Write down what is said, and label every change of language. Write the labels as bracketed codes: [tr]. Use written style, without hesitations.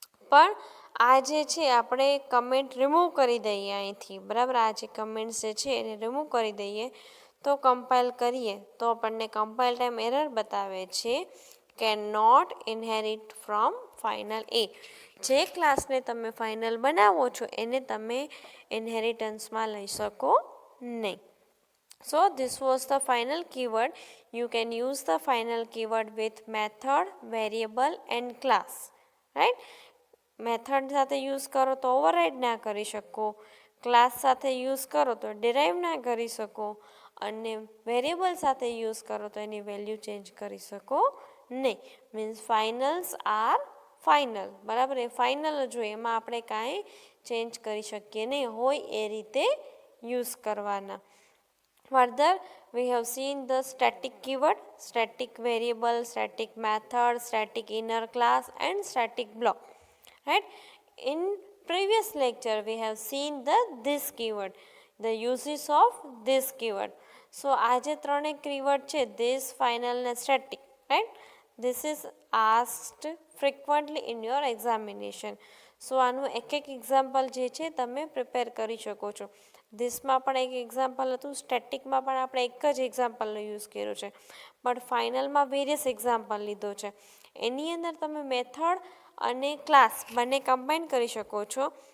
[gu] પણ આ જે છે આપણે કમેન્ટ રિમૂવ કરી દઈએ અહીંથી બરાબર, આ જે કમેન્ટ્સ જે છે એને રિમૂવ કરી દઈએ તો કમ્પાઇલ કરીએ તો આપણને કમ્પાઇલ ટાઈમ એરર બતાવે છે [en] Can not inherit from final એ. [gu] જે ક્લાસને તમે ફાઇનલ બનાવો છો એને તમે ઇનહેરિટન્સમાં લઈ શકો નહીં. [en] So this was the final keyword. You can use the final keyword with method, variable and class. Right? [gu] Method સાથે યુઝ કરો તો ઓવરરાઇડ ના કરી શકો, ક્લાસ સાથે યુઝ કરો તો ડિરાઈવ ના કરી શકો, અને વેરિયેબલ સાથે યુઝ કરો તો એની વેલ્યુ ચેન્જ કરી શકો નહીં. [en] means finals are final [gu] બરાબર, એ ફાઇનલ જ હોય, એમાં આપણે કાંઈ ચેન્જ કરી શકીએ નહીં, હોય એ રીતે યુઝ કરવાના. [en] Further, we have seen the static keyword, static variable, static method, static inner class and static block. Right? In previous lecture, we have seen this keyword, the uses of this keyword. So, [gu] આ જે ત્રણે keyword છે, [en] this, final and static. Right? This is asked frequently in your examination. [gu] So, આનું એક example જે છે તમે prepare કરી શકો છો. ધીસમાં પણ એક એક્ઝામ્પલ હતું, સ્ટેટિકમાં પણ આપણે એક જ એક્ઝામ્પલનો યુઝ કર્યો છે, બટ ફાઇનલમાં વેરિયસ એક્ઝામ્પલ લીધો છે. એની અંદર તમે મેથડ અને ક્લાસ બંને કમ્બાઈન કરી શકો છો.